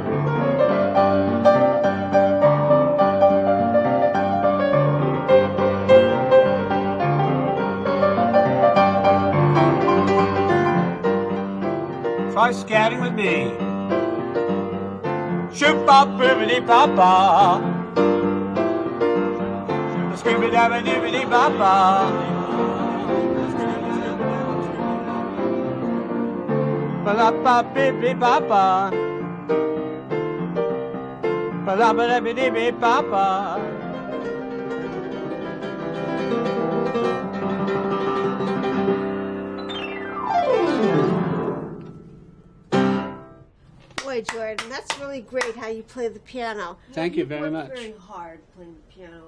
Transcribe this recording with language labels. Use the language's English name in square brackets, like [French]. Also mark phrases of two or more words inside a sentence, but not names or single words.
[English] Try scatting with me. Shoop bop bibbidi bop. Scream it dabba dibbidi bop. Ba la ba bibbidi bop. Ba la ba dibbidi bop. Boy, Jordan, that's really great how you play the piano. Thank you very much. Very hard playing the piano.